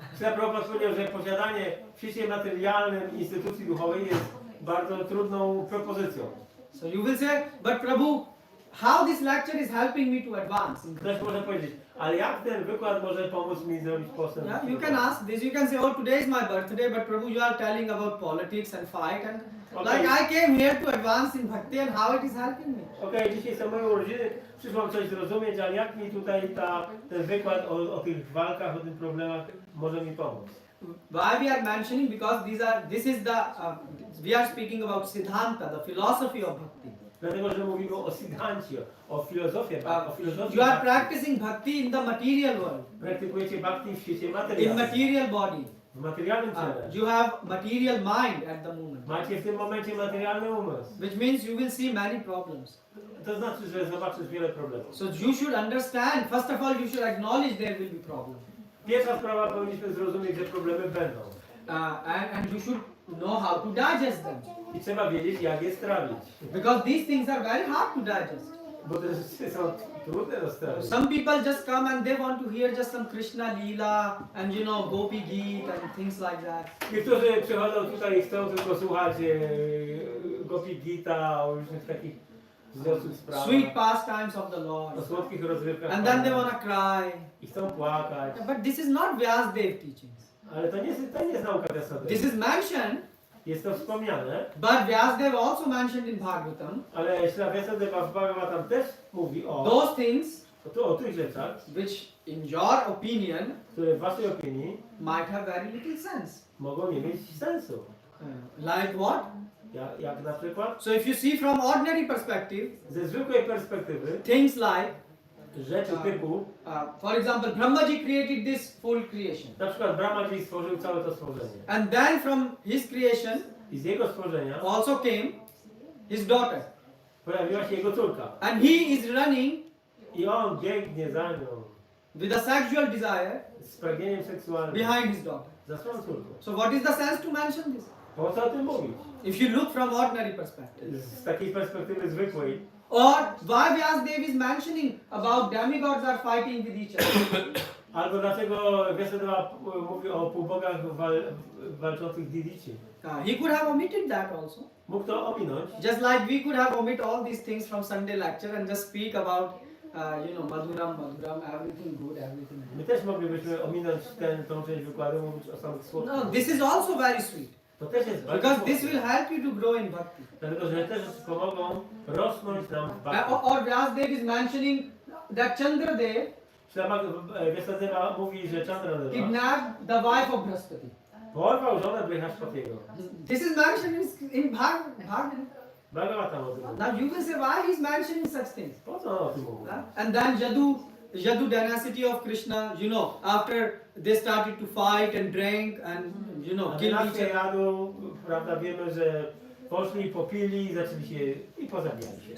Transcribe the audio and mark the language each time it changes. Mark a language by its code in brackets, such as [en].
[pl] Prabhupada powiedział, że posiadanie w świecie materialnym instytucji duchowej jest bardzo trudną propozycją. [en] So you will say, but Prabhu, how this lecture is helping me to advance? [pl] Ktoś może powiedzieć, ale jak ten wykład może pomóc mi zrobić postęp? [en] Yeah, you can ask this. You can say, oh, today is my birthday, but Prabhu, you are telling about politics and fight, and Okay. like I came here to advance in bhakti, and how it is helping me? [pl] Okej, dzisiaj są moje urodziny, przyszłam coś zrozumieć, ale jak mi tutaj ten wykład o tych walkach, o tych problemach może mi pomóc? [en] Why we are mentioning? Because we are speaking about Siddhanta, the philosophy of bhakti. [pl] Dlatego, że mówimy o Siddhancie, o filozofii. [en] You are practicing bhakti in the material world, [pl] Praktykujecie bhakti w świecie [en] in [pl] materialnym. [en] material body. [pl] W materialnym ciele. [en] You have material mind at the moment, [pl] Macie w tym momencie materialny umysł. [en] which means you will see many problems. [pl] To znaczy, że zobaczysz wiele problemów. [en] So you should understand, first of all, you should acknowledge there will be problems. [pl] Pierwsza sprawa, powinniśmy zrozumieć, że problemy będą. [en] And you should know how to digest them. [pl] I trzeba wiedzieć, jak je strawić. [en] Because these things are very hard to digest. [pl] Bo te rzeczy są trudne do strawić. [en] Some people just come and they want to hear just some Krishna Leela and Gopi Geet and things like that. [pl] Niektórzy przychodzą tutaj i chcą tylko słuchać Gopi Gita, o różnych takich wzniosłych sprawach. [en] Sweet pastimes of the Lord. [pl] O słodkich rozrywkach. [en] And then they want to cry. [pl] I chcą płakać. [en] But this is not Vyasdev teachings. [pl] Ale to nie jest nauka Vyasadeva. [en] This is mentioned, [pl] Jest to wspomniane, [en] but Vyasdev also mentioned in Bhagavatam [pl] ale Srila Vyasadeva w Bhagavatam też mówi [en] those things [pl] o tych rzeczach, [en] which in your opinion [pl] które w waszej opinii [en] might have very little sense. [pl] mogą nie mieć sensu. [en] Like what? [pl] Jak na przykład [en] So if you see from ordinary perspective, [pl] ze zwykłej perspektywy [en] things like, [pl] rzeczy typu, [en] for example, Brahmaji created this full creation. [pl] na przykład Brahmaji stworzył całe to stworzenie. [en] And then from his creation [pl] I z jego stworzenia [en] also came his daughter. [pl] pojawiła się jego córka. [en] And he is running [pl] I on biegnie za nią [en] with a sexual desire [pl] z pragnieniem seksualnym [en] behind his daughter. [pl] za swoją córką. [en] So what is the sense to mention this? [pl] Po co o tym mówić? [en] If you look from ordinary perspective. [pl] Z takiej perspektywy zwykłej. [en] Or why Vyasdev is mentioning about demigods are fighting with each other. [pl] Albo dlaczego Vyasadeva mówi o półbogach walczących Didici. [en] He could have omitted that also. [pl] Mógł to ominąć. [en] Just like we could have omitted all these things from Sunday lecture and just speak about, Madhuram, everything good, everything good. [pl] My też moglibyśmy ominąć tą część wykładu, mówić o samych [en] No, [pl] słodkich. [en] this is also very sweet. [pl] To też jest bardzo [en] Because this [pl] słodkie. [en] will help you to grow in bhakti. [pl] Dlatego, że te rzeczy pomogą rosnąć nam w bhakti. [en] Or Vyasdev is mentioning that Chandradev [pl] Vyasadeva mówi, że Chandradeva [en] kidnapped the wife of Brahaspati. [pl] porwał żonę Brihaspatiego. [en] This is mentioned in Bhagavad. [pl] Bhagavatam o tym mówi. [en] Now you will say why he is mentioning such things. [pl] Po co on o tym mówi? [en] And then Jadu Yadu dynasty of Krishna, you know, after they started to fight and drink and, you know, kill each [pl] Dynastia [en] other. [pl] Jadu, prawda, wiemy, że poszli, popili, zaczęli się i pozabijali się.